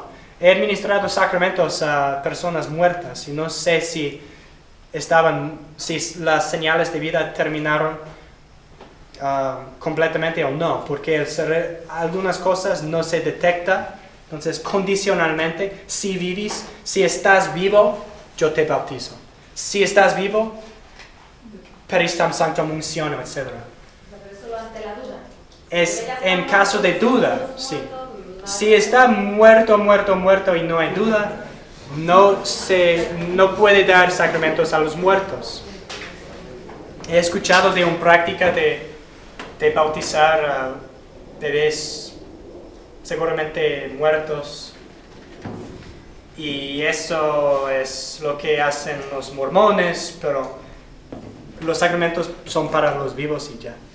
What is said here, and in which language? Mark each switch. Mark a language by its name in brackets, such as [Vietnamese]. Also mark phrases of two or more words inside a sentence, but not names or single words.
[Spanish] He administrado sacramentos a personas muertas y no sé si las señales de vida terminaron completamente o no, porque algunas cosas no se detectan. Entonces, condicionalmente, si estás vivo, yo te bautizo. Si estás vivo, [Latin] peristam sanctam uncionem, [Spanish] etc. Pero solo ante la duda. Es en caso de duda, sí. Si está muerto y no hay duda, no puede dar sacramentos a los muertos. He escuchado de una práctica de bautizar a bebés seguramente muertos, y eso es lo que hacen los mormones, pero los sacramentos son para los vivos y ya.